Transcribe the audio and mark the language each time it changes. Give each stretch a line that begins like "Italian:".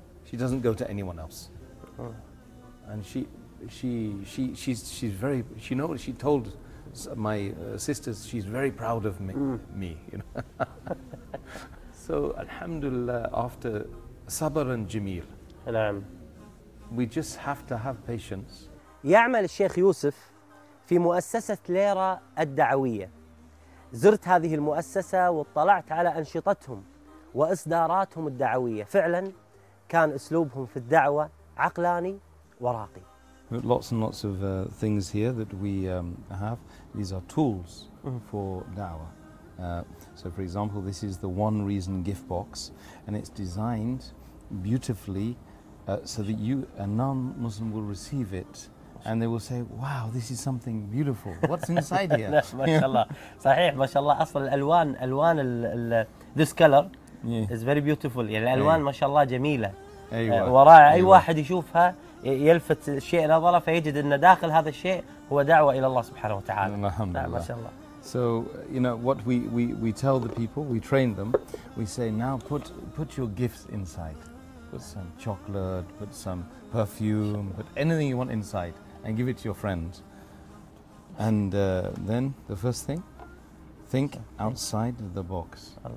English: She doesn't go to anyone else. And she told my sisters she's very proud of me, you know. So alhamdulillah, after sabr and jameel. We just have to have patience.
Arabic: يعمل الشيخ يوسف في مؤسسة ليرة الدعوية. زرت هذه المؤسسة واطلعت على أنشطتهم وإصداراتهم الدعوية. فعلا كان أسلوبهم في الدعوة عقلاني وراقي.
English: Lots and lots of things here that we have. These are tools for da'wah. So for example, this is the One Reason gift box, and it's designed beautifully so that you, a non-Muslim, will receive it and they will say, wow, this is something beautiful. What's inside here?
Arabic: MashaAllah. صحيح ما شاء الله. أصل الألوان, ألوان الـ
English: this color is very beautiful.
Arabic: يعني الألوان ما شاء الله جميلة. وراء أي واحد يشوفها يلفت شيء نظره فيجد أن داخل هذا الشيء هو دعوة إلى الله سبحانه وتعالى. الحمدلله. ما شاء الله.
English: So, you know, what we tell the people, we train them, we say, now put your gifts inside. Put some chocolate, put some perfume, put anything you want inside and give it to your friends. And then the first thing, think outside the box.